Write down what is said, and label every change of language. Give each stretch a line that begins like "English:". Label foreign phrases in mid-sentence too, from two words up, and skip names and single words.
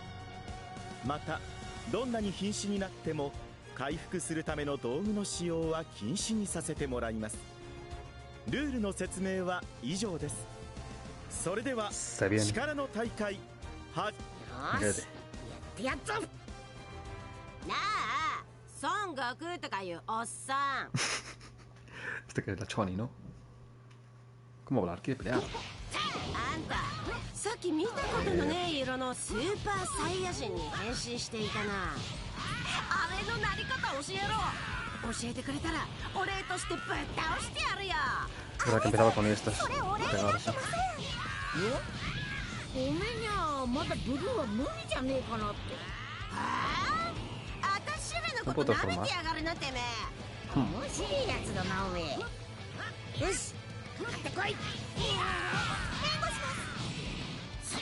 Japanese: またどんなに瀕死になっても回復するための道具の使用は禁止にさせてもらいます。ルールの説明は以上です。それでは
Spanish: Está bien.
Japanese: 力の大会はよーし、やってやっぞ。なあ、孫悟空とかいうおっさん。
Spanish: Este que es la Choni, ¿no? ¿Cómo hablar? ¿Quiere pelear?
Japanese: あんた、さっき見たことのねえ色のスーパーサイヤ人に変身していたな。あれのなり方教えろ。教えてくれたらお礼としてぶっ倒してやるよ。
Spanish: ¿Verdad que empezaba con estas? Pegarse.
Japanese: ごめんにゃ、まだブルーは無理じゃねえかなって。はあ、あたしらのこと舐めてやがるなてめえ。面白いやつだなおめえ。よし、買ってこい。援護します。